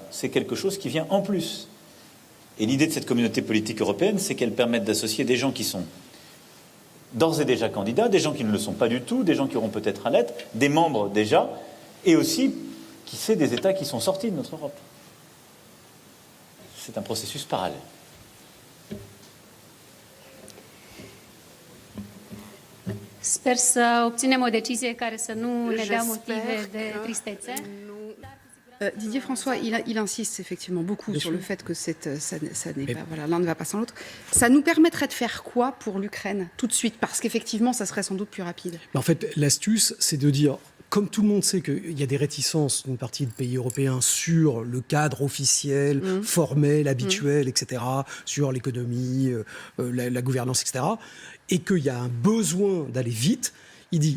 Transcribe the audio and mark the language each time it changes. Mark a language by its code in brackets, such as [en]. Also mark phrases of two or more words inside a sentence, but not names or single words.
[fr] C'est quelque chose qui vient en plus. Et l'idée de cette communauté politique européenne, c'est qu'elle permette d'associer des gens qui sont d'ores et déjà candidats, des gens qui ne le sont pas du tout, des gens qui auront peut-être à l'être, des membres déjà, et aussi, qui sait, des États qui sont sortis de notre Europe. C'est un processus parallèle. [ro] Sper să obținem o decizie care să nu ne dea motive de tristețe. [fr] Didier François, il insiste effectivement beaucoup sur le fait que ça n'est pas, voilà, l'un ne va pas sans l'autre. Ça nous permettrait de faire quoi pour l'Ukraine tout de suite? Parce qu'effectivement, ça serait sans doute plus rapide. En fait, l'astuce, c'est de dire, comme tout le monde sait qu'il y a des réticences d'une partie de pays européens sur le cadre officiel, formel, habituel, etc., sur l'économie, la gouvernance, etc., et qu'il y a un besoin d'aller vite, il dit...